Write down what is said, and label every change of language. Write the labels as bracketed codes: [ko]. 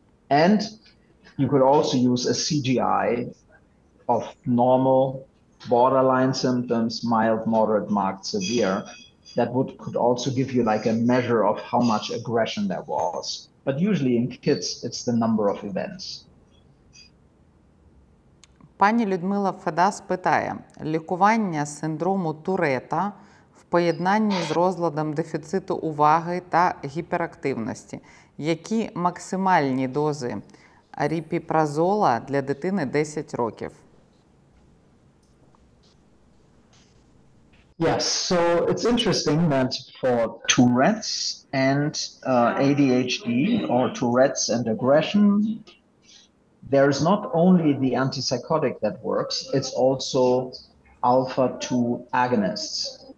[en] And you could also use a CGI of normal, borderline symptoms, mild, moderate, marked, severe. That could also give you like a measure of how much aggression there was. But usually in kids, it's the number of events. [uk] Пані Людмила Федас питає, лікування синдрому Турета в поєднанні з розладом дефіциту уваги та гіперактивності. Які максимальні дози аріпіпразола для дитини 10 років? [en] Yes, so it's interesting that for Tourette's and ADHD, or Tourette's and aggression, there is not only the antipsychotic that works, it's also alpha-2 agonists.